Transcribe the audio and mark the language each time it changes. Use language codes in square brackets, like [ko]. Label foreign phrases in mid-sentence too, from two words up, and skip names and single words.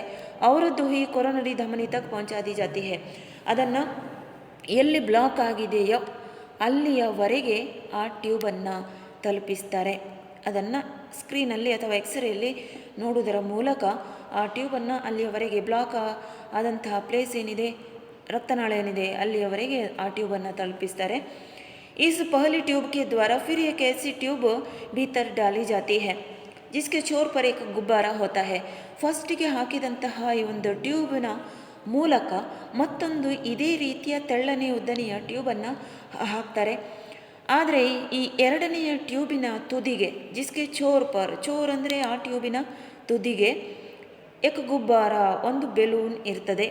[kn] ಅವರದ್ದು ಈ [hi] कोरोनरी धमनी तक पहुँचा दी जाती है, [kn] ಅದನ್ನು ಎಲ್ಲಿ ಬ್ಲಾಕ್ ಆಗಿದೆಯೋ ಅಲ್ಲಿಯವರೆಗೆ ಆ ಟ್ಯೂಬನ್ನು ತಲುಪಿಸ್ತಾರೆ. ಅದನ್ನು ಸ್ಕ್ರೀನಲ್ಲಿ ಅಥವಾ ಎಕ್ಸ್ರೇಯಲ್ಲಿ ನೋಡುವುದರ ಮೂಲಕ ಆ ಟ್ಯೂಬನ್ನು ಅಲ್ಲಿಯವರೆಗೆ ಬ್ಲಾಕ್ ಆದಂತಹ ಪ್ಲೇಸ್ ಏನಿದೆ, ರಕ್ತನಾಳ ಏನಿದೆ, ಅಲ್ಲಿಯವರೆಗೆ ಆ ಟ್ಯೂಬನ್ನು ತಲುಪಿಸ್ತಾರೆ. [hi] इस पहली ट्यूब के द्वारा फिर एक ऐसी ट्यूब भीतर डाली जाती है जिसके छोर पर एक गुब्बारा होता है। [kn] ಫಸ್ಟಿಗೆ ಹಾಕಿದಂತಹ ಈ ಒಂದು ಟ್ಯೂಬ್ನ ಮೂಲಕ ಮತ್ತೊಂದು ಇದೇ ರೀತಿಯ ತೆಳ್ಳನೆ ಉದ್ದನೆಯ ಟ್ಯೂಬನ್ನು ಹಾಕ್ತಾರೆ. ಆದರೆ ಈ ಎರಡನೆಯ ಟ್ಯೂಬಿನ ತುದಿಗೆ, [hi] जिसके छोर [kn] ಅಂದರೆ ಆ ಟ್ಯೂಬಿನ ತುದಿಗೆ [hi] एक गुब्बारा, [kn] ಒಂದು ಬೆಲೂನ್ ಇರ್ತದೆ.